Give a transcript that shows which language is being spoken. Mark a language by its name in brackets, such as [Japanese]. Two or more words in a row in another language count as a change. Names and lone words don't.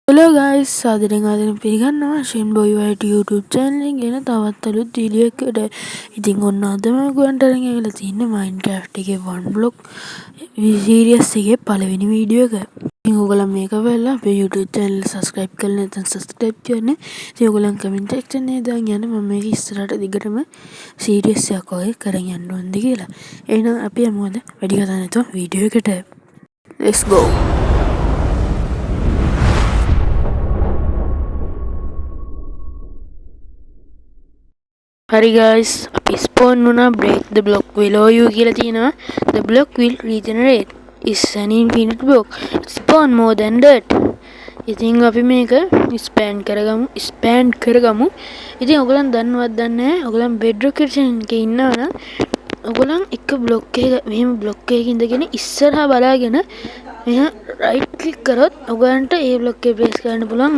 [English] Hello guys, [Sinhala] සාදරයෙන් පිළිගන්නවා ෂෙන්බොයි වයිට් YouTube channel එකෙන් තවත් අලුත් වීඩියෝ එකකට. ඉතින් ඔන්න අද මම ගොන්ට අරන් ඇවිල්ලා තින්නේ Minecraft එකේ [English] one block series [Sinhala] එකේ පළවෙනි වීඩියෝ එක. ඉතින් ඔයගොල්ලෝ මේක බලලා අපේ YouTube channel එක subscribe කරලා නැත්නම් subscribe කරන්න. ඉතින් ඔයගොල්ලන් [English] comment section [Sinhala] එකේ දාන්න යන්න මම මේක ඉස්සරහට දිගටම series එකක් වගේ කරන් යන්න ඕනද කියලා. එහෙනම් අපි යමු අද වැඩි කතා නැතුව වීඩියෝ එකට. [English] Let's go. Hi guys, [Sinhala] අපි spawn වුණා [English] break the block below you [Sinhala] කියලා තියෙනවා. [English] The block will regenerate. Is an infinite block. Spawn more than that. [Sinhala] ඉතින් අපි මේක expand කරගමු. ඉතින් ඔයගොල්ලන් දන්නවද දන්නේ නැහැ. ඔයගොල්ලන් [English] bedrock edition [Sinhala] එකේ ඉන්නවා නම් ඔයගොල්ලන් එක block එක මෙහෙම block එකක ඉඳගෙන ඉස්සරහා බලාගෙන මෙහා [English] right click [Sinhala] කරොත් ඔයගොල්ලන්ට ඒ block එක place කරන්න පුළුවන්.